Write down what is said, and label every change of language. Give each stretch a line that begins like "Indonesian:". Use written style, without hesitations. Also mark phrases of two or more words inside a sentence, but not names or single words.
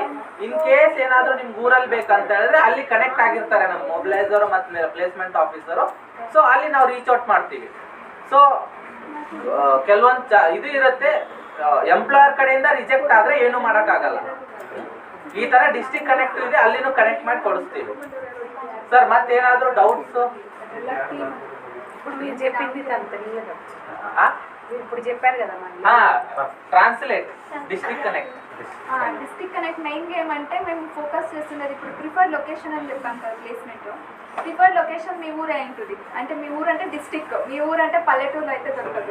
English: in case
Kannada: ಏನಾದರೂ ನಿಮ್ಗೆ ಊರಲ್ಲಿ ಬೇಕಂತ ಹೇಳಿದ್ರೆ ಅಲ್ಲಿ ಕನೆಕ್ಟ್ ಆಗಿರ್ತಾರೆ ನಮ್ಮ ಮೊಬಿಲೈಸರ್ ಮತ್ತು
English: placement officer.
Kannada: ಸೊ ಅಲ್ಲಿ ನಾವು
English: reach out
Kannada: ಮಾಡ್ತೀವಿ. ಸೊ ಕೆಲವೊಂದು ಇದು ಇರುತ್ತೆ, ಎಂಪ್ಲಾಯರ್ ಕಡೆಯಿಂದ ರಿಜೆಕ್ಟ್ ಆದ್ರೆ ಏನು ಮಾಡೋಕ್ಕಾಗಲ್ಲ. ಈ ತರ
English: district connect
Kannada: ಇದೆ, ಅಲ್ಲಿನೂ ಕನೆಕ್ಟ್ ಮಾಡಿ ಕೊಡಿಸ್ತೀವಿ ಸರ್. ಮತ್ತೇನಾದರೂ ಡೌಟ್ಸ್?
Telugu: ఇప్పుడు మీరు చెప్పింది అంత ఇప్పుడు చెప్పారు కదా
English: translate district connect district connect
Telugu: మెయిన్గా ఏమంటే మేము ఫోకస్ చేస్తున్నది ఇప్పుడు
English: preferred location
Telugu: అని చెప్పాను కదా ప్లేస్మెంట్.
English: preferred location
Telugu: మీ ఊరే ఉంటుంది, అంటే మీ ఊరు అంటే డిస్ట్రిక్ట్, మీ ఊరు అంటే పల్లెటూరులో అయితే దొరకదు.